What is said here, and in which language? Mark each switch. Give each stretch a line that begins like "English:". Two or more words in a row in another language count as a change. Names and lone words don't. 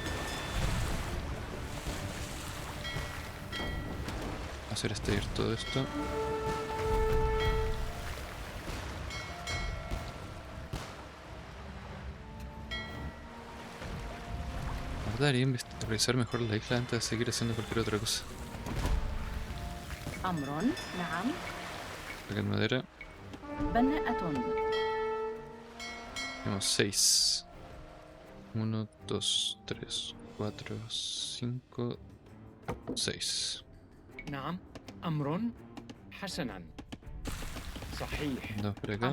Spanish: hacer estallar todo esto. Debería revisar mejor la isla antes de seguir haciendo cualquier otra cosa.
Arabic: أمر نعم
Spanish: Sacar madera.
Arabic: بناءة
Spanish: Tenemos 6. 1, 2, 3, 4, 5, 6.
Arabic: نعم أمر حسنا صحيح
Spanish: Dos por acá.